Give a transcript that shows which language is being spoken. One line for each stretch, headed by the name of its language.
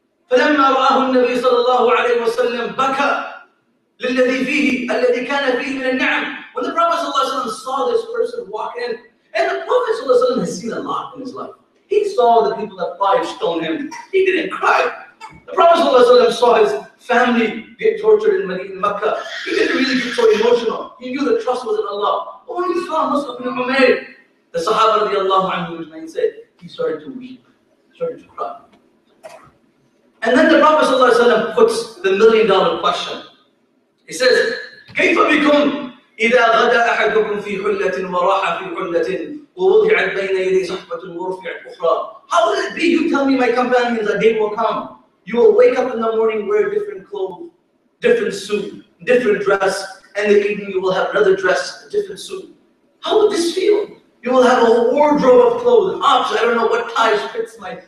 Arabic: فلما رآه النبي صلى الله عليه وسلم بكى للذي فيه الذي كان فيه من النعم.
English: When the Prophet ﷺ saw this person walk in, and the Prophet ﷺ has seen a lot in his life. He saw the people that 5 stoned him. He didn't cry. The Prophet ﷺ saw his family get tortured in Mecca. He didn't really get so emotional. He knew the trust was in Allah. But when he saw Mus'ab ibn Umair, the Sahaba radiallahu anhu said, he started to weep, started to cry. And then the Prophet ﷺ puts the $1 million question. He says,
Arabic: كيف بكم إذا غدا أحدكم في حلة وراح في حلة ووضعت بين يدي صحبة ورفعت أخرى.
English: How will it be? You tell me, my companions, a day will come. You will wake up in the morning, wear different clothes, different suit, different dress, and in the evening you will have another dress, a different suit. How would this feel? You will have a whole wardrobe of clothes, options. I don't know what ties fits my.